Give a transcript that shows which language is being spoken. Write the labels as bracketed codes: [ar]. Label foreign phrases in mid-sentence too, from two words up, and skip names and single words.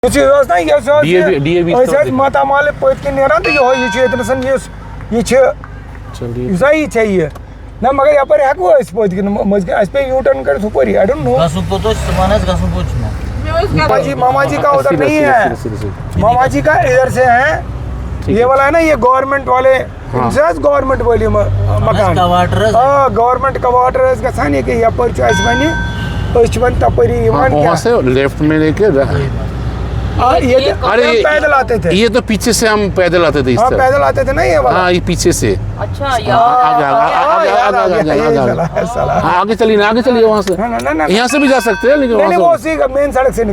[ks] मातामाल पत नेरान तो ये ना मगर यप हेको पत मज पे [en] U-turn [ks] कर हुपरी [en] I don't know [hi] मामा जी का उधर नहीं है, मामा जी का इधर से है। ये वाला है ना, ये गवर्नमेंट वाले गवर्नमेंट वाले मकान गवर्नमेंट का वाटर [ks] गसान ये यपर तपरी [hi] वहाँ से लेफ्ट में लेके ये पैदल आते थे। ये तो पीछे से हम पैदल आते थे। पैदल आते थे ना ये वाला। हाँ, ये पीछे से। अच्छा, आगे चलिए ना, आगे चलिए वहाँ से। यहाँ से भी जा सकते हैं, लेकिन नहीं, वो उसी मेन सड़क से